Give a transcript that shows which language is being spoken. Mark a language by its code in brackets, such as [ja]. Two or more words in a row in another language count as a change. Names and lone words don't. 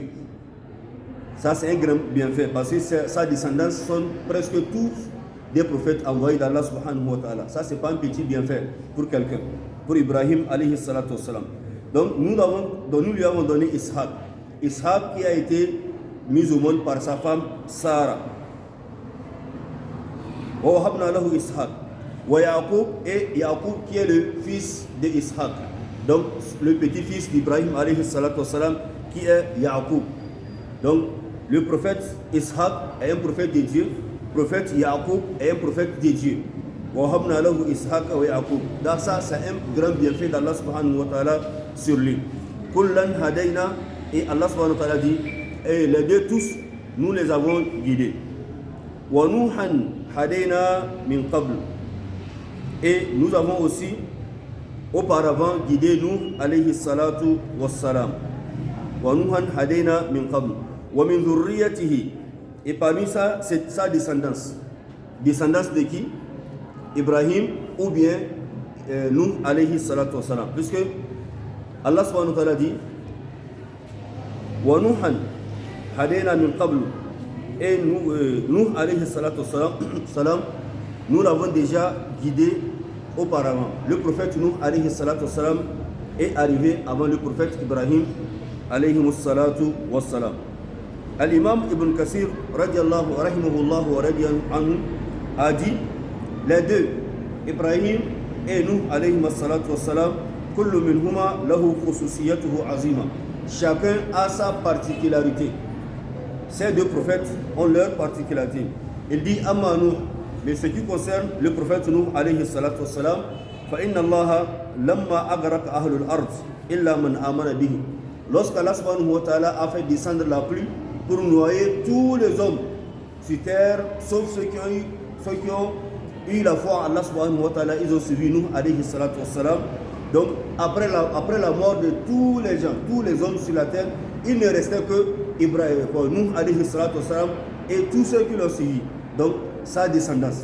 [fr] Ça, c'est un grand bienfait parce que sa descendance sont presque tous des prophètes envoyés d' [ar] الله سبحانه وتعالى. [fr] Ça, c'est pas un petit bienfait pour quelqu'un, pour Ibrahim [ar] عليه الصلاة والسلام. [fr] Donc, nous lui avons donné Ishaq. Ishaq qui a été mis au monde par sa femme Sarah. [ar] ووهبنا له إسحاق. ويعقوب, [fr] et Yaqub qui est le fils de Ishaq. Donc, le petit-fils d'Ibrahim [ar] عليه الصلاة والسلام [fr] qui est Yaqub. Donc, le prophète Ishaq est un prophète de Dieu. Le prophète Yaqub est un prophète de Dieu. [ar] ووهبنا له إسحاق ويعقوب. [fr] Donc ça, c'est un grand bienfait d' [ar] الله سبحانه وتعالى [fr] sur lui. [ar] كلا هدينا, [fr] et [ar] الله سبحانه وتعالى [fr] dit, et les deux tous, nous les avons guidés. [ar] ونوحا هدينا من قبل. [fr] Et nous avons aussi auparavant guidé Nuh [ar] عليه الصلاة والسلام. ونوحا هدينا من قبل. ومن ذريته. [fr] Et parmi ça, c'est sa descendance. Descendance de qui? Ibrahim ou bien Nuh [ar] عليه الصلاة والسلام. [fr] Puisque [ar] الله سبحانه وتعالى [fr] dit [ar] ونوحا هدينا من قبل. [fr] Et Nuh [ar] عليه الصلاة والسلام, [fr] nous l'avons déjà guidé auparavant. Le prophète Nuh [ar] عليه الصلاة والسلام [fr] est arrivé avant le prophète Ibrahim [ar] عليه الصلاة والسلام. الإمام ابن كثير رحمه الله وراضيا عنه [fr] a dit les deux, Ibrahim et Nuh [ar] عليه الصلاة والسلام, كل منهما له خصوصيته عظيمة. [fr] Chacun a sa particularité. Ces deux prophètes ont leur particularité. Il dit [ar] أما نوح, [fr] mais ce qui concerne le prophète Nuh [ar] عليه الصلاة والسلام فإن الله لما أغرق أهل الأرض إلا من آمن به. [fr] Lorsqu' [ar] الله سبحانه وتعالى [fr] a fait descendre la pluie pour noyer tous les hommes sur terre, sauf ceux qui ont eu la foi en [ar] الله سبحانه وتعالى, [fr] ils ont suivi Nuh [ar] عليه الصلاة والسلام. [fr] Donc après la mort de tous les gens, tous les hommes sur la terre, il ne restait que Nuh [ar] عليه الصلاة والسلام [fr] et tous ceux qui l'ont suivi, donc sa descendance.